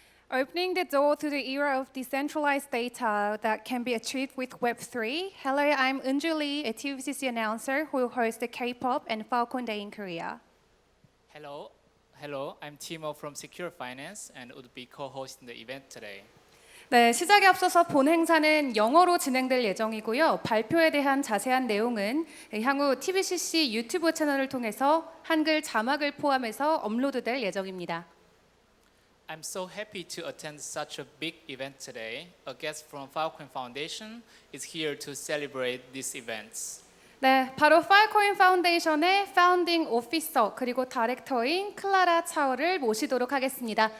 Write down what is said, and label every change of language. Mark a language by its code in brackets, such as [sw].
[en] Opening the door to the era of decentralized data that can be achieved with Web3. Hello, I'm Unju Lee, a TVCC announcer who will host the K-pop and Filecoin Day in Korea. Hello, I'm Timo from Secure Finance and would be co-hosting the event today. [ko] 네, 시작에 앞서서 본 행사는 영어로 진행될 예정이고요. 발표에 대한 자세한 내용은 향후 TVCC 유튜브 채널을 통해서 한글 자막을 포함해서 업로드될 예정입니다. [en] I'm so happy to attend such a big event today. A guest from Filecoin Foundation is here to celebrate these events. [ko] 네, 바로 Filecoin Foundation의 파운딩 오피서 그리고 다이렉터인 클라라 차오를 모시도록 하겠습니다.